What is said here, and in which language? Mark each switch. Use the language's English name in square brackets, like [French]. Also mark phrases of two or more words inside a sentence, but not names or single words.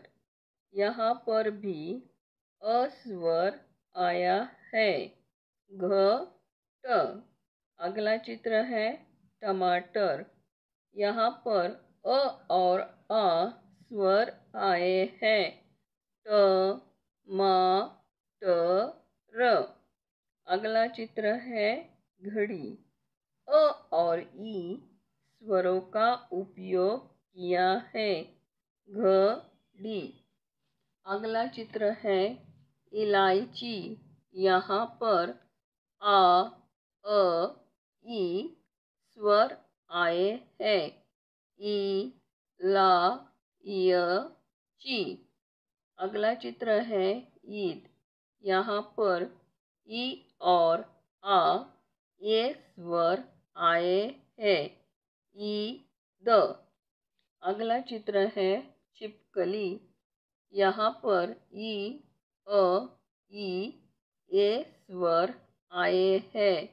[Hindi] यहाँ पर भी अ स्वर आया है। घ, ट। अगला चित्र है टमाटर। यहाँ पर अ और आ स्वर आए हैं। ट, म, ट, र। अगला चित्र है घड़ी। अ और ई स्वरों का उपयोग किया है। घ, डी। अगला चित्र है इलायची। यहाँ पर आ, अ, ई स्वर आए हैं। ई, ला, य, ची। अगला चित्र है ईद। यहाँ पर ई और आ ये स्वर आए हैं। ई, द। अगला चित्र है छिपकली। यहाँ पर ई, अ, ई ये स्वर आए हैं।